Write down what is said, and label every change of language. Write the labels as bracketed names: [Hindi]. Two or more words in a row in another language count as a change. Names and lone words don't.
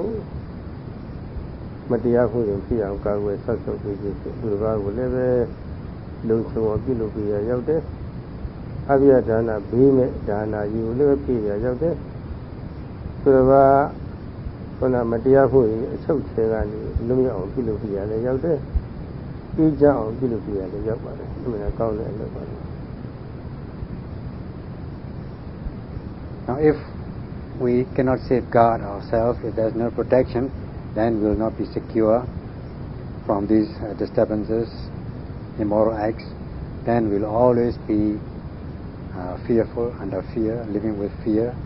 [Burmese] မတရားမှုတွေဖြစ်အောင်ကာကွယ်ဆောက်ရှောက်ပေးခြင်းသူတစ်ပါးကိုလည်းပဲလုံခြုံအောင်ပြုလုပ်ပေးရရောက်တယ်အဘိယဒါနဘေးမဲ့ဒါနယူလည်းပြည့်ရရောက်တယ်သူတစ်ပါးခုနမတရားမှုတွေအချုပ်ချယ်ကနေလွတ်မြောက်အောင်ပြုလုပ်ပေးရလည်းရောက်တယ်ပြီးကြအောင်ပြုလုပ်ပေးရလည်းရောက်ပါတယ်ဒီမှာကောင်းတဲ့အလုပ်ပါပဲ [English] Now if we cannot safeguard ourselves, if there is no protection, then we will not be secure from these disturbances, immoral acts. Then we will always be fearful, under fear, living with fear.